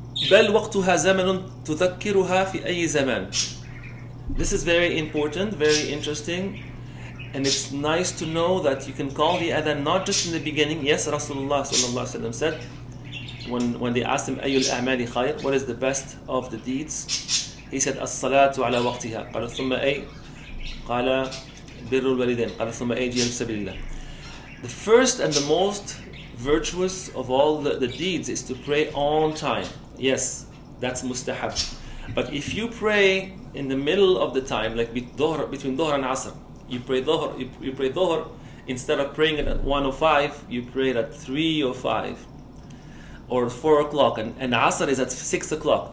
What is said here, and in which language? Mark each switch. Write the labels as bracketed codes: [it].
[ar] بل وقتها زمن تذكرها في أي زمان. [en] This is very important, very interesting, and it's nice to know that you can call the adhan not just in the beginning. Yes, Rasulullah sallallahu alaihi wasallam said when they asked him [ar] أي الأعمال خير, [en] what is the best of the deeds? [ar] He said الصلاة على وقتها. قال ثم أي؟ قال بر الوالدين. قال ثم أي؟ جهاد في سبيل الله. [en] The first and the most virtuous of all the deeds is to pray on time. Yes, that's mustahab. But if you pray in the middle of the time, like between dhuhr and asr, you pray dhuhr, instead of praying it at 1:05, you pray it at 3:05 or 4 o'clock, and asr is at 6 o'clock.